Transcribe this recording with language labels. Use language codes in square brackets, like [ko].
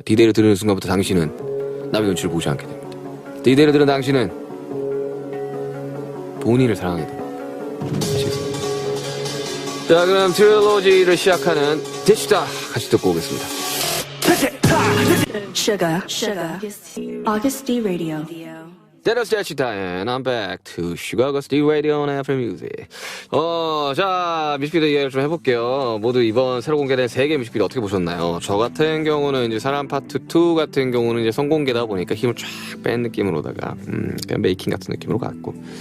[ko] D-Day를 들으는 순간부터 당신은 남의 눈치를 보지 않게 됩니다. D-Day를 들은 당신은 본인을 사랑하게 됩니다. 아시겠습니까? 자, 그럼 트릴로지를 시작하는 대시다 같이 듣고 오겠습니다. [en] Sugar. August D Radio. That was 대시다 and I'm back to Sugar August D Radio on Apple Music. [ko] 자, 뮤직비디오 이야기를 좀 해볼게요. 모두 이번 새로 공개된 3개 뮤직비디오 어떻게 보셨나요? 저 같은 경우는 이제 사람 파트 2 같은 경우는 이제 선공개다 보니까 힘을 쫙 뺀 느낌으로다가, 그냥 메이킹 같은 느낌으로 갔고.